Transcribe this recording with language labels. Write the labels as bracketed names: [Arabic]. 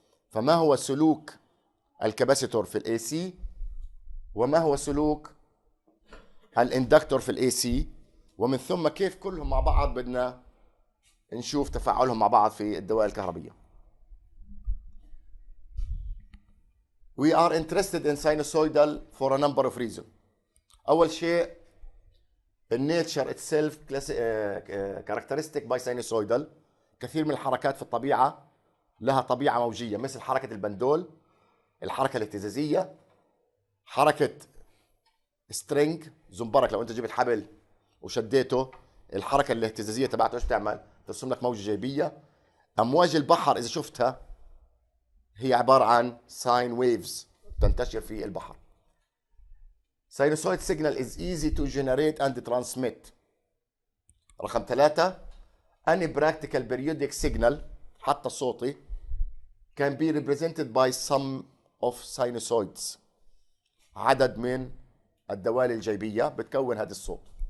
[Arabic] فما هو سلوك الكاباسيتور في الاي سي وما هو سلوك الاندكتور في الاي سي، ومن ثم كيف كلهم مع بعض بدنا نشوف تفاعلهم مع بعض في الدوائر الكهربية. [English] We are interested in sinusoidal for a number of reasons. [Arabic] أول شيء النيتشر [English] itself characteristic by sinusoidal. [Arabic] كثير من الحركات في الطبيعة لها طبيعة موجية، مثل حركة البندول، الحركة الاهتزازية، حركة سترينج زنبرك. لو أنت جبت حبل وشديته الحركة الاهتزازية تبعته إيش بتعمل؟ ترسم لك موجة جيبية. أمواج البحر إذا شفتها هي عبارة عن ساين ويفز تنتشر في البحر. [English] Sinusoid signal is easy to generate and transmit. [Arabic] رقم 3 [English] any practical periodic signal [Arabic] حتى الصوتي [English] can be represented by some of sinusoids. [Arabic] عدد من الدوال الجيبية بتكون هذا الصوت.